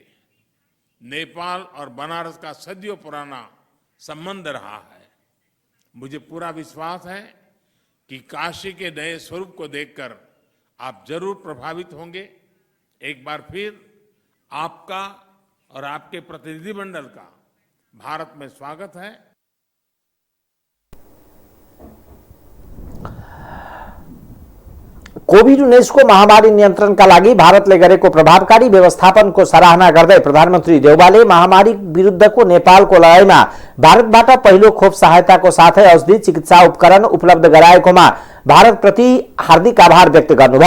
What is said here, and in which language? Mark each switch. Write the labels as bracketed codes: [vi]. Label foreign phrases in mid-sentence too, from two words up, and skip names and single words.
[hi] नेपाल और बनारस का सदियों पुराना संबंध रहा है। मुझे पूरा विश्वास है कि काशी के नए स्वरूप को देखकर आप जरूर प्रभावित होंगे। एक बार फिर आपका और आपके प्रतिनिधिमंडल का भारत में स्वागत है। [ne] कोभिड-19 को महामारी नियन्त्रणका लागि भारतले गरेको प्रभावकारी व्यवस्थापनको सराहना गर्दै प्रधानमन्त्री देउबाले महामारी विरुद्धको नेपालको लडाईँमा भारतबाट पहिलो खोप सहायताको साथै औषधि, चिकित्सा उपकरण उपलब्ध गराएकोमा भारतप्रति हार्दिक आभार व्यक्त गर्नुभयो।